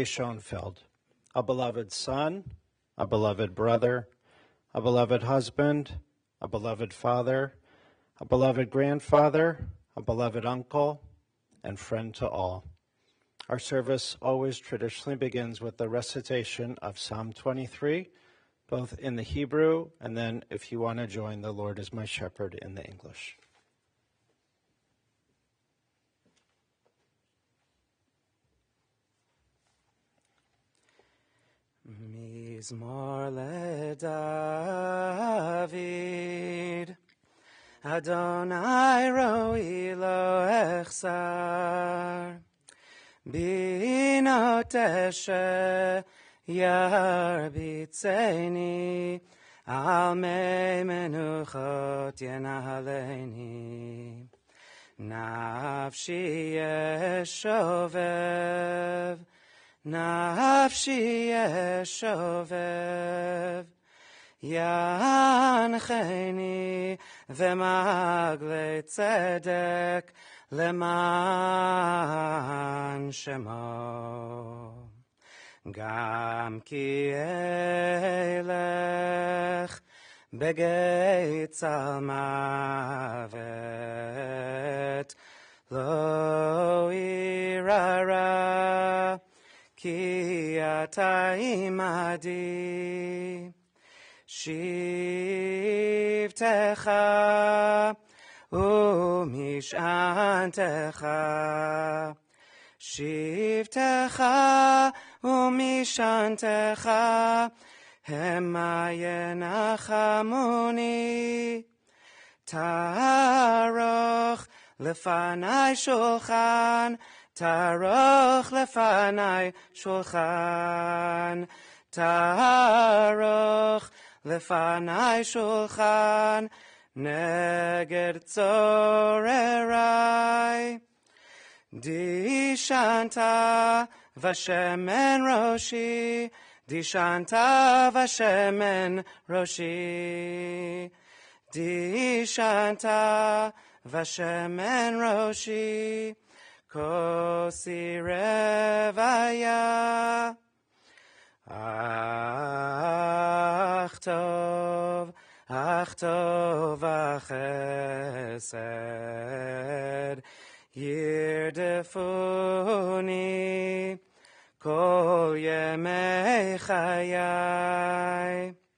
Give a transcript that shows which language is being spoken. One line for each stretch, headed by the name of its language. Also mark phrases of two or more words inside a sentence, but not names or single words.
English: Schonfeld, a beloved son, a beloved brother, a beloved husband, a beloved father, a beloved grandfather, a beloved uncle, and friend to all. Our service always traditionally begins with the recitation of Psalm 23, both in the Hebrew, and then if you want to join The Lord is My Shepherd in the English.
Hebrew: מזמור לדוד, אדני רועי לא אחסר, בנות אשה ירביצני, על מי מנוחות ינהלני. נפשי ישובב, נפשי ישובב, ינחני במעגלי צדק למען שמו. גם כי אלך בגיא צל מות לא אירא רע כי אתה עמדי שבטך ומשענתך שבטך ומשענתך המה ינחמני תערוך לפני שלחן תערוך לפני שלחן תערוך לפני שלחן נגד צוררי דשנת ושמן ראשי, דשנת ושמן ראשי, דשנת ושמן ראשי, כוסי רויה. אך טוב החסד, ירדפוני כל ימי חיי,